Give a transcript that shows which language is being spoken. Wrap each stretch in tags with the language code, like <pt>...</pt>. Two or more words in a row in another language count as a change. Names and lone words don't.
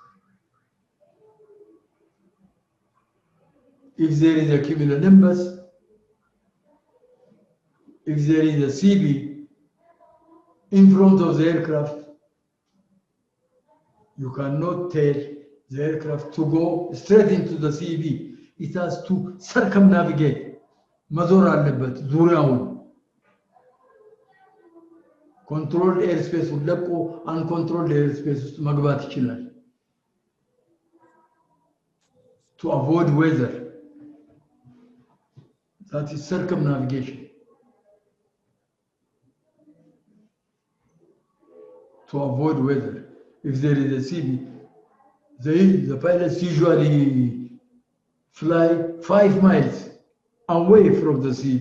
<en>If there is a cumulonimbus, if there is a CB in front of the aircraft, you cannot tell the aircraft to go straight into the CB. It has to circumnavigate.</en> <am>መዞር አለበት ዙሪያውን</am> <en>controlled airspace</en> <am>ለቆ</am> <en>uncontrolled airspace</en> <am>ውስጥ መግባት ይችላል</am> <en>to avoid weather. That is circumnavigation. To avoid weather. If there is a CB, the pilots usually fly 5 miles away from the CB.</en>